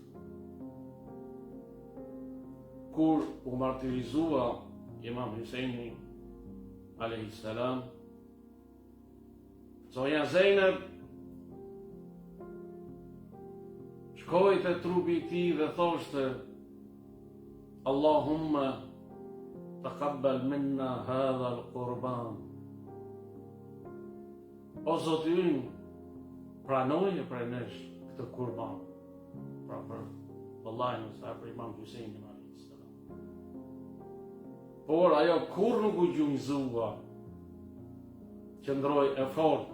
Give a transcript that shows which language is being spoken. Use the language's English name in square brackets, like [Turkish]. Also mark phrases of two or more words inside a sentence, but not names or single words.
[Albanian] Kur u martirizua Imam Huseini [Arabic] عليه السلام, [Albanian] zonja Zeynep shkoi te trupi i tij dhe thoshte: [Arabic] اللهم تقبل منا هذا القربان. [Albanian] O Zoti ynë, pranoje prej nesh këtë kurban. Pra për vëllain e saj, për Imam Huseinin [Arabic] عليه السلام. [Albanian] Por ajo kur nuk u gjunjëzua, qëndroi e fortë.